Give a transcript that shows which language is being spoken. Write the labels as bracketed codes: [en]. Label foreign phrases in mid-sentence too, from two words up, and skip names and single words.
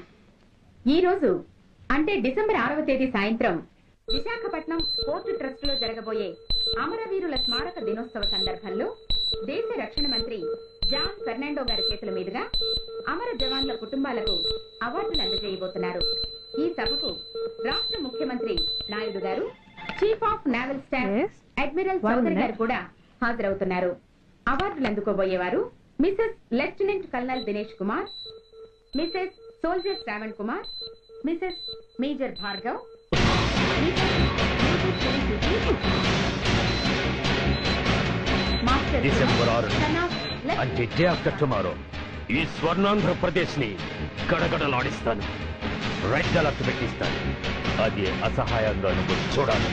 [te] ఈ రోజు అంటే డిసెంబర్ 6వ తేదీ సాయంత్రం విశాఖపట్నం పోర్టు ట్రస్ట్ లో జరగబోయే అమరవీరుల స్మారక దినోత్సవ సందర్భంలో దేశ రక్షణ మంత్రి జాన్ ఫెర్నాండో గారి చేతుల మీదుగా అమర జవాన్ల కుటుంబాలకు అవార్డులు అందజేయబోతున్నారు. ఈ సభకు రాష్ట్ర ముఖ్యమంత్రి నాయుడు గారు, [en] Chief of Naval Staff Admiral [te] చౌదరి గారు కూడా హాజరవుతున్నారు. అవార్డులు అందుకోబోయేవారు [en] Mrs Lieutenant Colonel [te] దినేష్ కుమార్, [en] Mrs Soldier Shravan Kumar, Mrs Major Bhargav, [te] డిసెంబర్ 6 అంటే [en] day after tomorrow [te] ఈ స్వర్ణాంధ్రప్రదేశ్ ని గడగడలాడిస్తాను. [en] red alert [te] పెట్టిస్తాను. అది అసహాయంగా నువ్వు చూడాలి.